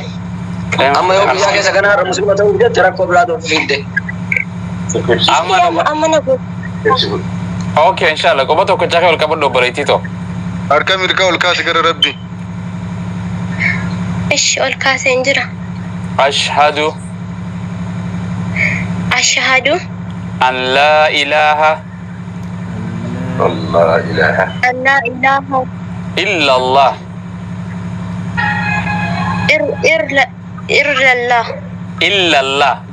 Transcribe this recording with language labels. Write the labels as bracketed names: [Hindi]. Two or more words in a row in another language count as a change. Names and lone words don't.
[Oromo] Amma yoo biyyaa keessa kanaa muslima ta'uu jette rakkoo biraa ta'uu fiidde. Amma na godhu. Okay, [Arabic] inshallah [Oromo] qoba tokko chakee ol qabadhu obboleettii too. Harka mirgaa ol kaase gara Rabbi. Ish ol kaaseen jira. [Arabic] Ashhadu Ashhadu أن لا إله الله إله. أن لا إله illallah illallah illallah